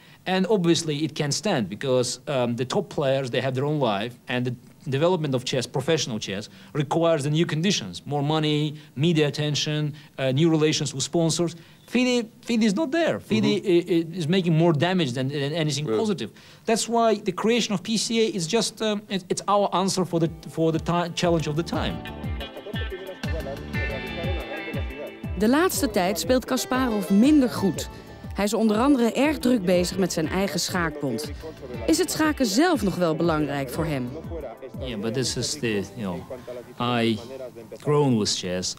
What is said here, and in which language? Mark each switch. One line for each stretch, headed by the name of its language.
English: And obviously it can stand because the top players, they have their own life, and the development of chess, professional chess, requires the new conditions, more money, media attention, new relations with sponsors. FIDE is not there. FIDE is making more damage than anything positive. That's why the creation of PCA is just, it's our answer for the challenge of the time.
Dutch: De laatste tijd speelt Kasparov minder goed. Hij is onder andere erg druk bezig met zijn eigen schaakbond. Is het schaken zelf nog wel belangrijk voor hem?
English: Yeah, but this is the, I grown with chess.